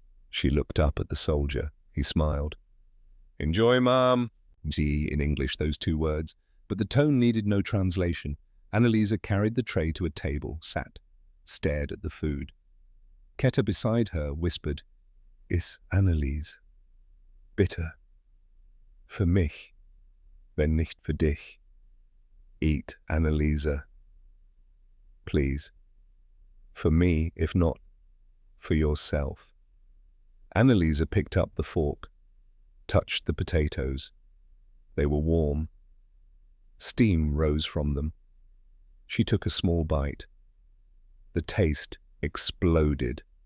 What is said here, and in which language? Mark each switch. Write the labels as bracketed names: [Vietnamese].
[English] She looked up at the soldier. He smiled. "Enjoy, ma'am." Gee, in English, those 2 words. But the tone needed no translation. Anneliese carried the tray to a table, sat, stared at the food. Ketta beside her whispered, [German] "Iss, [English] Anneliese. [German] Bitte. Für mich, wenn nicht für dich. [English] Eat, Anneliese. Please. For me, if not for yourself." Anneliese picked up the fork, touched the potatoes. They were warm. Steam rose from them. She took a small bite. The taste exploded.